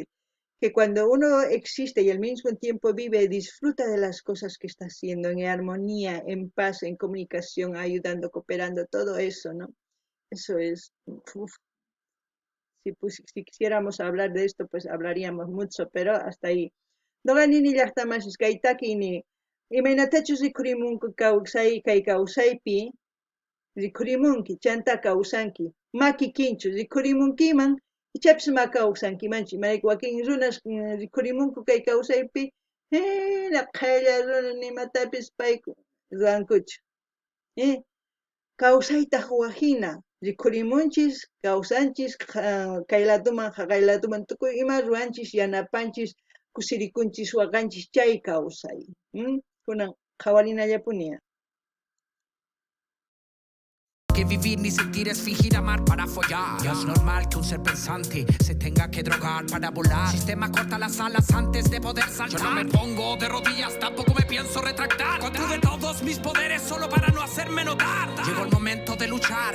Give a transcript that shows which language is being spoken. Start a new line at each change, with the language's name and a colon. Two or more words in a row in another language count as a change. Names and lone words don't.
Spanish: Que cuando uno existe y al mismo tiempo vive, disfruta de las cosas que está haciendo, en armonía, en paz, en comunicación, ayudando, cooperando, todo eso, ¿no? Eso es, si quisiéramos hablar de esto, pues hablaríamos mucho, pero hasta ahí.
Quechua: Noqanini llaqtamasis kaytakini, imaynatachus rikurimunku kay kawsaypi, rikurimunki, chanta kawsanki, makikinchu, rikurimunkiman, ichapis ma kawsankimanchu, imarayku wakin runas rikurimunku kay kawsaypi, qaylla runa nimatapis payku ruwankuchu, kawsayta waqhina, rikurimunchis, kawsanchis, kaylatuman, haqaylatuman, tukuy ima ruwanchis, yanapanchis, kusirikunchis, waqanchis, chay kawsay, kunan qhawarinallapuña.
Spanish: Que vivir ni sentir es fingir amar para follar. Ya es normal que un ser pensante se tenga que drogar para volar. Sistema corta las alas antes de poder saltar. Yo no me pongo de rodillas, tampoco me pienso retractar. Contuve todos mis poderes solo para no hacerme notar. Llegó el momento de luchar.